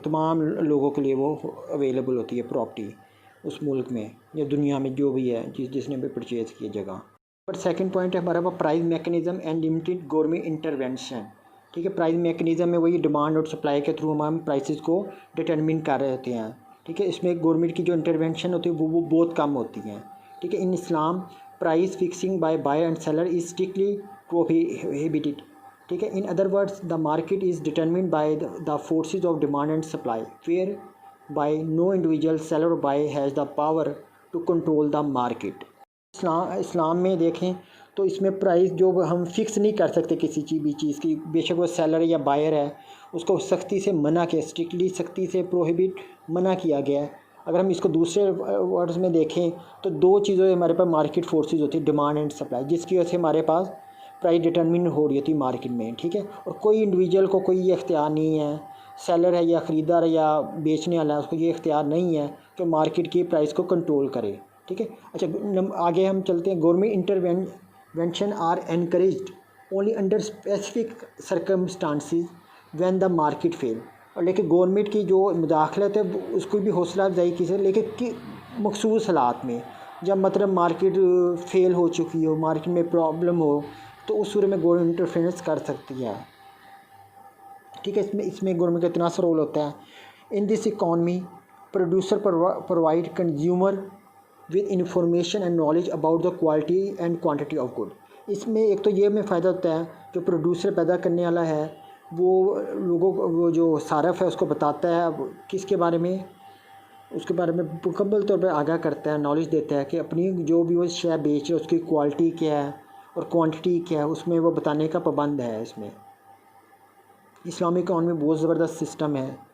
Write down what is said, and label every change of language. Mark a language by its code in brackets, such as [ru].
[ur] تمام لوگوں کے لیے وہ اویلیبل ہوتی ہے پراپرٹی اس ملک میں یا دنیا میں جو بھی ہے جس نے بھی پرچیز کی جگہ. بٹ سیکنڈ پوائنٹ ہے ہمارا price mechanism and limited government intervention. ٹھیک ہے. پرائز میکینزم میں وہی ڈیمانڈ اور سپلائی کے تھرو ہم پرائسز کو ڈٹرمن کر رہے ہوتے ہیں. ٹھیک ہے. اس میں گورنمنٹ کی جو انٹرونشن ہوتی ہے وہ بہت کم ہوتی ہیں. ٹھیک ہے. [en] In Islam price fixing by buyer and seller is strictly prohibited. [ur] ٹھیک ہے. [en] In other words, the market is determined by the forces of demand and supply, whereby no individual seller or buyer has the power to control the market. [ur] اسلام میں دیکھیں تو اس میں price جو ہم fix نہیں کر سکتے کسی چیز کی، بے شک وہ سیلر یا بائر ہے اس کو سختی سے منع کیا، اسٹرکٹلی سختی سے پروہیبٹ منع کیا گیا ہے. اگر ہم اس کو دوسرے ورڈز میں دیکھیں تو دو چیزیں ہمارے پاس مارکیٹ فورسز ہوتی ہیں، ڈیمانڈ اینڈ سپلائی، جس کی وجہ سے ہمارے پاس پرائز ڈٹرمن ہو رہی ہوتی ہے مارکیٹ میں. ٹھیک ہے. اور کوئی انڈیویجول کو کوئی یہ اختیار نہیں ہے، سیلر ہے یا خریدار ہے یا بیچنے والا ہے، اس کو یہ اختیار نہیں ہے کہ مارکیٹ کی پرائز کو کنٹرول کرے. ٹھیک ہے. اچھا، آگے ہم چلتے ہیں. [en] Government intervention are encouraged only under specific circumstances when the market fail. [ur] اور لیکن گورنمنٹ کی جو مداخلت ہے اس کو بھی حوصلہ افزائی کی ہے، لیکن مخصوص حالات میں جب مطلب مارکیٹ فیل ہو چکی ہو، مارکیٹ میں پرابلم ہو، تو اس صورت میں گورنمنٹ انٹرفیئرنس کر سکتی ہے. ٹھیک ہے. اس میں گورنمنٹ کا اتنا سا رول ہوتا ہے. [en] In this economy producer provide consumer with information and knowledge about the quality and quantity of good. [ur] اس میں ایک تو یہ میں فائدہ ہوتا ہے، جو پروڈیوسر پیدا کرنے والا ہے وہ لوگوں کو وہ جو صارف ہے اس کو بتاتا ہے کس کے بارے میں، اس کے بارے میں مکمل طور پہ آگاہ کرتا ہے، نالج دیتا ہے کہ اپنی جو بھی وہ شے بیچ رہے اس کی کوالٹی کیا ہے اور کوانٹٹی کیا ہے، اس میں وہ بتانے کا پابند ہے۔ اس میں اسلامی اکانومی بہت زبردست سسٹم ہے۔